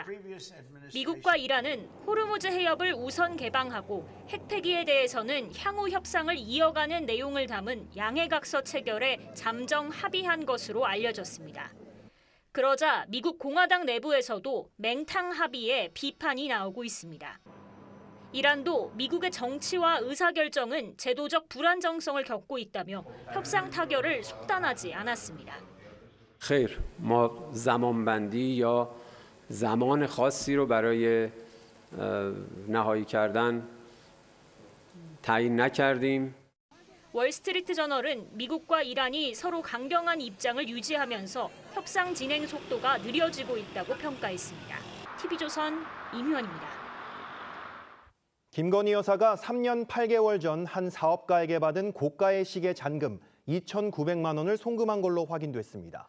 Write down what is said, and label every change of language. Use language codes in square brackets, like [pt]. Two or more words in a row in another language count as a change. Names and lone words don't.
[ko] 미국과 이란은 호르무즈 해협을 우선 개방하고 핵폐기에 대해서는 향후 협상을 이어가는 내용을 담은 양해각서 체결에 잠정 합의한 것으로 알려졌습니다. 그러자 미국 공화당 내부에서도 맹탕 합의에 비판이 나오고 있습니다. 이란도 미국의 정치와 의사결정은 제도적 불안정성을 겪고 있다며 협상 타결을 속단하지 않았습니다. [fa] خیر ما زمانبندی یا زمان خاصی رو برای نهایی کردن تعیین نکردیم. [ko] 월스트리트 저널은 미국과 이란이 서로 강경한 입장을 유지하면서 협상 진행 속도가 느려지고 있다고 평가했습니다. TV조선 임희원입니다. 김건희 여사가 3년 8개월 전 한 사업가에게 받은 고가의 시계 잔금 2,900만 원을 송금한 걸로 확인됐습니다.